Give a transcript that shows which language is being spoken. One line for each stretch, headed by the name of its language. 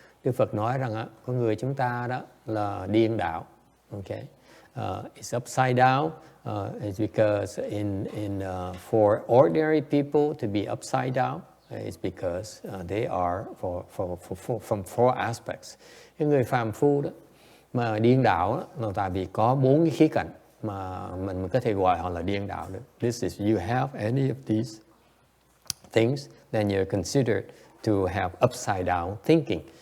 Vietnamese: Đức Phật nói rằng con người chúng ta đó là điên đảo.
English: Okay, it's upside down. It's because for ordinary people to be upside down, is because they are from four aspects.
Vietnamese: Cái người phàm phu đó mà điên đảo đó, là tại vì có 4 cái khía cạnh mà mình có thể gọi họ là điên đảo được.
English: This is you have any of these things, then you're considered to have upside down thinking.